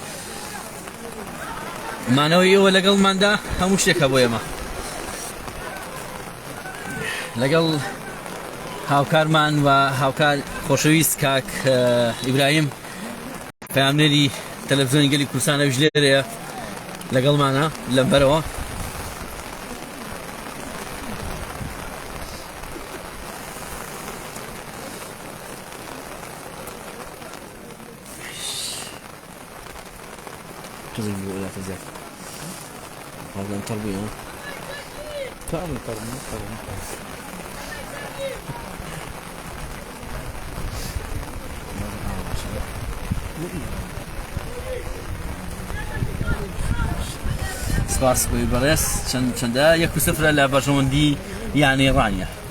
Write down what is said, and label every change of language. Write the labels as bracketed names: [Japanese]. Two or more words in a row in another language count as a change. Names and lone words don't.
[Central Kurdish] مانەوەی ئێوە لەگەڵماندا هەموو شتێکە بۆ ئێمە لەگەڵ هاوکارمان و هاوکار خۆشەویست کاک ئیبراهیم پەیامنەری تەلەڤیزیۆنی گەلی کوردستان ئەویش لێرەیە لەگەڵمانە لەمبەرەوە [Arabic] تزيد ولا تزيد هذا تربية تعمل ترمي [Central Kurdish] سپاس بۆی بەڕێز چەندە 1-0 لە بەژەوەندی یانی ڕانیە